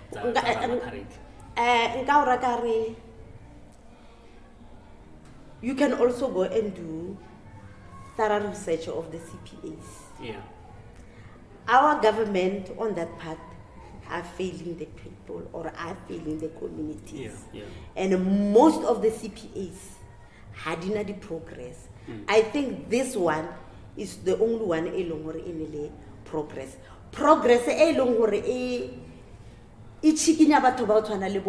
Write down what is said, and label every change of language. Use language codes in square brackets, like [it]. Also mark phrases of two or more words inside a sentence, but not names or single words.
[en] You can also go and do thorough research of the CPAs. Our government on that part are failing the people or are failing the communities. And most of the CPAs [st] hadina di [en] progress. I think this one is the only one [st] e leng hore e ne le progress e leng hore e chikinya batho ba tshwana le